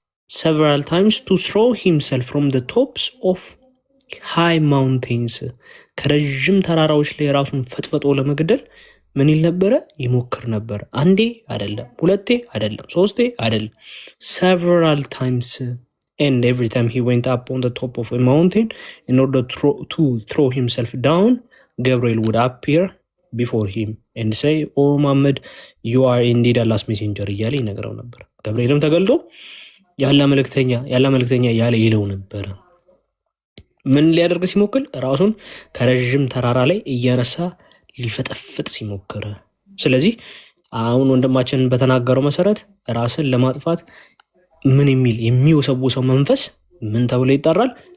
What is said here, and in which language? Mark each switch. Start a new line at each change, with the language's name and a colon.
English: several times to throw himself from the tops of high mountains
Amharic: ከረጅም ተራራዎች ላይ ራሱን ፈጥፈጦ ለመግደል ምን ይል ነበረ? ይሞክር ነበር። አንዴ አይደለም፣ ሁለቴ አይደለም፣ ሶስቴ አይደለም፣
English: several times. And every time he went up on the top of a mountain in order to throw himself down, Gabriel would appear before him and say, oh Muhammad, you are indeed Allah's messenger
Amharic: እያለ ይነግረው ነበር። ገብርኤልም ተገልጦ ያለ መልእክተኛ ያለ ይለው ነበር። ምን ሊያደርግ ሲሞክር? ራሱን ከረጅም ተራራ ላይ እያነሳ ሊፈጠፍጥ ሲሞክር። ስለዚህ አሁን ወንድማችን በተናገረው መሰረት ራስን ለማጥፋት ምን የሚወሰውሰው መንፈስ ምን ተብሎ ይጠራል?